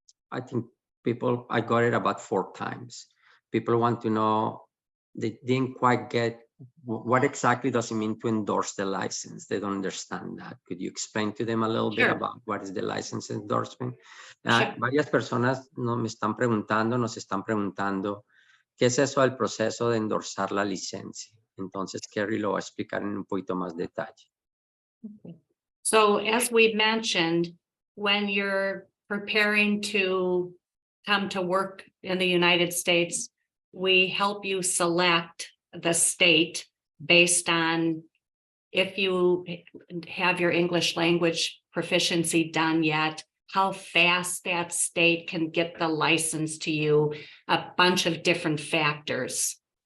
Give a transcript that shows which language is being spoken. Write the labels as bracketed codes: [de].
[en] I think I got it about 4 times. People want to know, they didn't quite get what exactly does it mean to endorse the license. They don't understand that. Could you explain to them a little bit Sure. about what is the license endorsement? Sure. [es] Varias personas nos están preguntando, ¿qué es eso del proceso de endorsar la licencia? Entonces, Kerry lo va a explicar en un poquito más detalle. [en] So as we mentioned, when you're preparing to come to work in the United States, we help you select the state based on if you have your English language proficiency done yet, how fast that state can get the license to you, a bunch of different factors.